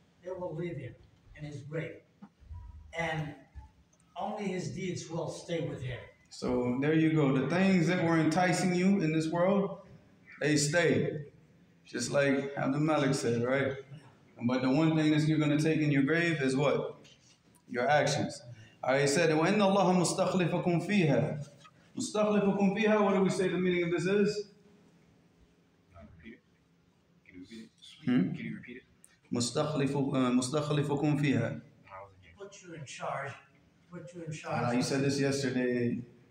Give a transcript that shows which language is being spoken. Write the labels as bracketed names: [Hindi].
[English] They will leave him in his grave, and only his deeds will stay with him. So there you go. The things that were enticing you in this world, they stay. Just like Abdul Malik said, right? But the one thing that you're going to take in your grave is what? Your actions. He said, [Arabic] وَإِنَّ اللَّهَ مُسْتَخْلِفَكُمْ فِيهَا. مُسْتَخْلِفَكُمْ فِيهَا, [English] what do we say the meaning of this is? Repeat it. Can you repeat it? [Arabic] مُسْتَخْلِفَكُمْ فِيهَا. [English] Put you in charge. Put you in charge. You said this yesterday.